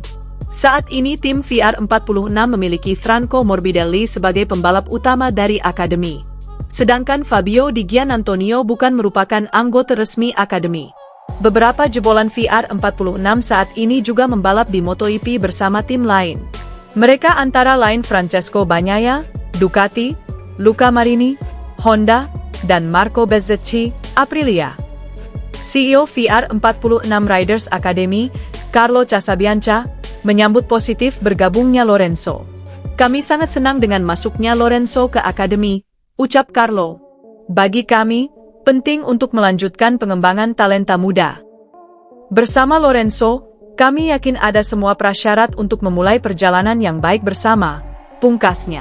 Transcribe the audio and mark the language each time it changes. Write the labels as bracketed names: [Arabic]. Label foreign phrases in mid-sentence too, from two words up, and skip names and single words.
[Indonesian] Saat ini tim VR46 memiliki Franco Morbidelli sebagai pembalap utama dari akademi. Sedangkan Fabio Di Giannantonio bukan merupakan anggota resmi akademi. Beberapa jebolan VR46 saat ini juga membalap di MotoGP bersama tim lain. Mereka antara lain Francesco Bagnaia, Ducati, Luca Marini, Honda, dan Marco Bezzecchi, Aprilia. CEO VR46 Riders Academy, Carlo Casabianca, menyambut positif bergabungnya Lorenzo. Kami sangat senang dengan masuknya Lorenzo ke akademi, ucap Carlo. Bagi kami, penting untuk melanjutkan pengembangan talenta muda. Bersama Lorenzo, kami yakin ada semua prasyarat untuk memulai perjalanan yang baik bersama, pungkasnya.